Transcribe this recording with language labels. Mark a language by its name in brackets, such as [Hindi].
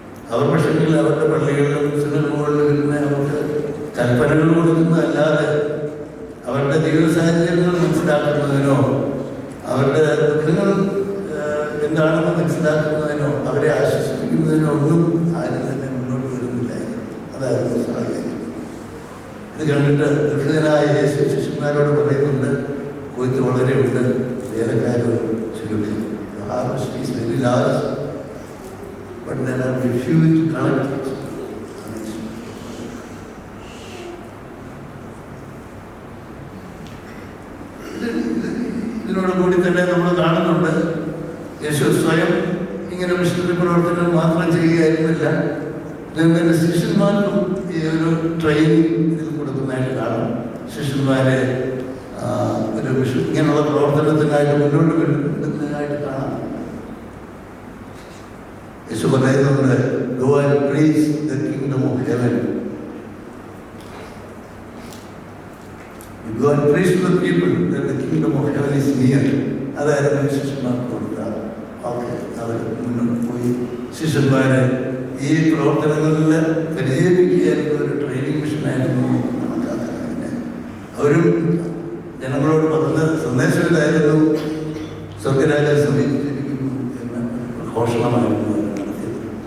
[Malayalam] അവർ പക്ഷെങ്കിൽ അവരുടെ പള്ളികളിലും സിനഗോഗുകളിലും ഇരുന്ന് അവർക്ക് കൽപ്പനകൾ കൊടുക്കുന്നതല്ലാതെ അവരുടെ ജീവിത സാഹചര്യങ്ങൾ മനസ്സിലാക്കുന്നതിനോ അവരുടെ ദുഃഖങ്ങൾ എന്താണെന്ന് മനസ്സിലാക്കുന്നതിനോ അവരെ ആശ്വസിപ്പിക്കുന്നതിനോ ഒന്നും ആരും തന്നെ മുന്നോട്ട് വരുന്നില്ലായിരുന്നു. അതായിരുന്നു സാഹചര്യം. ഇത് കണ്ടിട്ട് ദുഃഖിതനായ യേശു ശിഷ്യന്മാരോട് പറയുന്നുണ്ട്, കൊയ്ത്ത് വളരെ ഉണ്ട്, വേലക്കാരും ചുരുക്കി. [English] The harvest is very large, but there are few to collect it. [Malayalam] ഇതിനോടുകൂടി തന്നെ നമ്മൾ കാണുന്നുണ്ട് യേശു സ്വയം ഇങ്ങനെ മിഷണറി പ്രവർത്തനം മാത്രം ചെയ്യുകയായിരുന്നില്ല. ഇതിന്റെ ശിഷ്യന്മാർക്കും ഈ ഒരു ട്രെയിനിങ് ഇതിൽ കൊടുക്കുന്നതായിട്ട് കാണാം. ശിഷ്യന്മാരെ ഒരു ഇങ്ങനെയുള്ള പ്രവർത്തനത്തിനായിട്ട് മുന്നോട്ട് വിടുന്നതിനായിട്ട് കാണാം. യേശു പറയുന്നുണ്ട്, [English] Go and preach the kingdom of heaven. You Go and preach to the people that the kingdom of heaven is near. [Malayalam] അതായിരുന്നു ശിഷ്യന്മാർക്ക് കൊടുക്കുക. ഓക്കെ, അവർ മുന്നോട്ട് പോയി ശിഷ്യന്മാരെ ഈ പ്രവർത്തനങ്ങളിൽ പരിചയിപ്പിക്കുകയായിരുന്നു ഒരു ട്രെയിനിങ് മിഷനായിരുന്നു കണക്കാക്കുന്നത്. അവരും ജനങ്ങളോട് പറഞ്ഞ സന്ദേശം ഇതായിരുന്നു, സ്വർഗരാജ്യം സമീപിച്ചിരിക്കുന്നു എന്ന ഘോഷണമായിരുന്നു നടത്തിയത്.